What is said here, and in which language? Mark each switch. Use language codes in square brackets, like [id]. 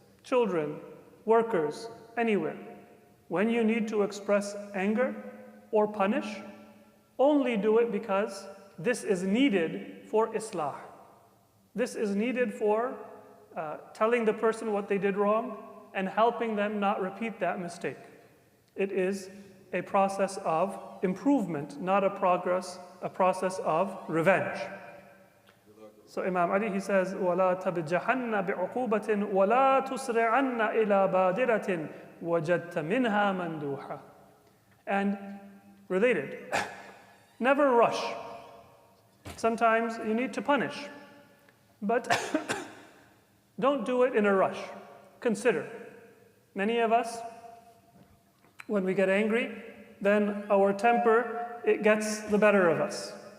[en] Children, workers, anywhere. When you need to express anger or punish, only do it because this is needed for islah. This is needed for telling the person what they did wrong and helping them not repeat that mistake. It is a process of improvement, not a process of revenge. So Imam Ali, he says, [ar] وَلَا تَبْجَحَنَّ بِعُقُوبَةٍ وَلَا تُسْرِعَنَّ إِلَى بَادِرَةٍ وَجَدْتَ مِنْهَا مَنْدُوحًا. [en] And related, never rush. Sometimes you need to punish, but don't do it in a rush. Consider. Many of us, when we get angry, then our temper, it gets the better of us.